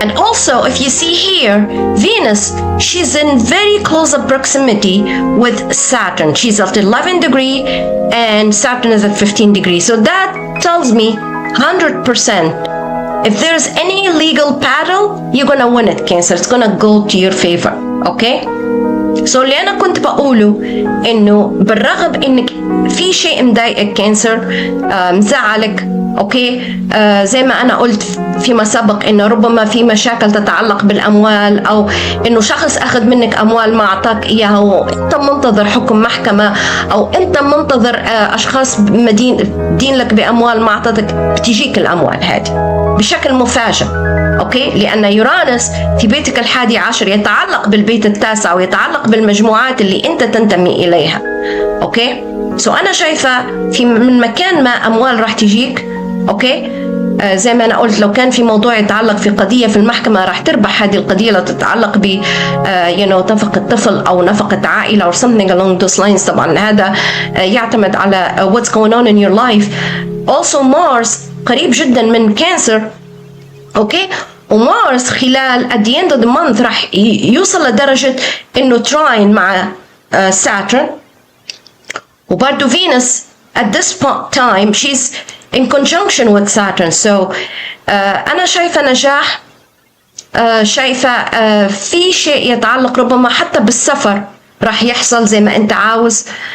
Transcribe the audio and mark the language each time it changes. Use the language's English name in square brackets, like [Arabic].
[English] And also, if you see here, Venus, she's in very close proximity with Saturn. She's at 11 degree and Saturn is at 15 degrees. So that tells me 100%. If there's any legal battle, you're gonna win it, Cancer. It's gonna go to your favor, okay? [Arabic] So اللي أنا كنت بقوله إنه بالرغم إنك في شيء مضايقك كانسر، مزعلك، أوكي، زي ما أنا قلت فيما سبق إنه ربما في مشاكل تتعلق بالأموال، أو إنه شخص أخذ منك أموال ما أعطاك إياها وأنت منتظر حكم محكمة، أو أنت منتظر أشخاص مدين لك بأموال ما أعطتك، بتجيك الأموال هذه بشكل مفاجئ. أوكي، لأن يورانوس في بيتك 11 يتعلق بالبيت التاسع ويتعلق بالمجموعات اللي أنت تنتمي إليها. أوكي، سو أنا شايفة في من مكان ما أموال راح تجيك. أوكي، زي ما أنا قلت لو كان في موضوع يتعلق في قضية في المحكمة راح تربح هذه القضية، لو تتعلق ب نفقة طفل أو نفقة عائلة [English] or something along those lines. [Arabic] طبعا هذا يعتمد على [English] what's going on in your life. [Arabic] Also Mars قريب جدا من كانسر. أوكي، ومارس خلال [English] at the end of the month [Arabic] راح يوصل لدرجة إنه تراين مع Saturn. [English] وبرضو Venus at this time she's in conjunction with Saturn. [Arabic] So أنا شايفة نجاح، شايفة في شيء يتعلق ربما حتى بالسفر راح يحصل زي ما أنت عاوز.